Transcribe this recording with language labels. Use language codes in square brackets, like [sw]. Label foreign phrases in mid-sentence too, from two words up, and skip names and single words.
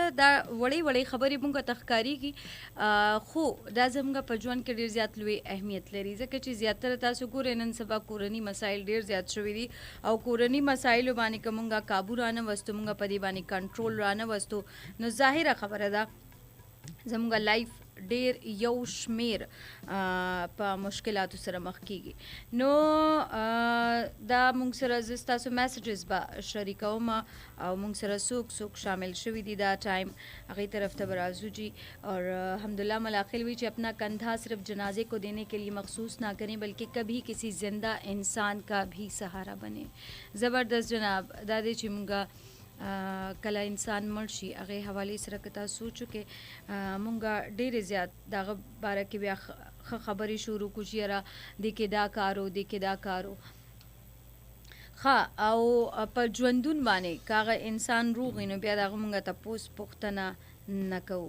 [ps] دا وړې وړې خبرې موږ ته ښکارېږي، خو دا زموږ په ژوند کې ډېر زیات لوی اهمیت لري، ځکه چې زیاتره تاسو ګورئ نن سبا کورني مسایل ډېر زیات شوي دي او کورني مسایلو باندې که موږ کابو رانه وستو، موږ په دې باندې کنټرول رانه وستو، نو ظاهره خبره ده زموږ لایف ډیر یو شمیر په مشکلاتو سره مخ کیږي. نو دا موږ سره زه ستاسو میسیجز به شریکوم او موږ سره څوک شامل شوي دي دا ٹائم هغې طرف ته به راځو جی. [ur] اور حمدالله ملاخیل [ps] وی چې [ur] اپنا کندھا صرف جنازے کو دینے کے لیے مخصوص نہ کریں بلکہ کبھی کسی زندہ انسان کا بھی سہارا بنے. [ps] زبردست جناب. دا دی چې موږ کله انسان مړ شي هغې حوالې سره که تاسو سوچو کې مونږ ډېرې زیات دغه باره کې بیا ښه خبرې شروع کړو چې یاره دې کې دا کار و دې کې دا کار و ښه. او په ژوندون باندې که هغه انسان روغ وي نو بیا د هغه مونږ تپوس پوښتنه نه کوو.